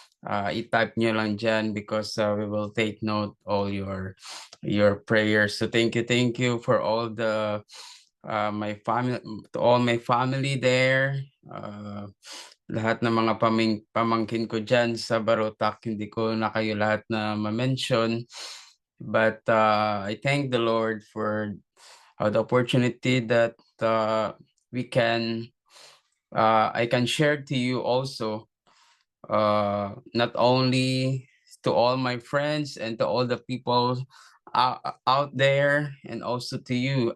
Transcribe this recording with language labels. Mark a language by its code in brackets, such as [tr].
[tl] I-type nyo lang dyan [en] because we will take note all your prayers. So thank you for all the my family, to all my family there. [tl] Lahat ng mga pamangkin ko dyan sa Barotac, hindi ko na kayo lahat na ma-mention. [en] But I thank the Lord for the opportunity that we can, I can share to you also, not only to all my friends and to all the people out there, and also to you.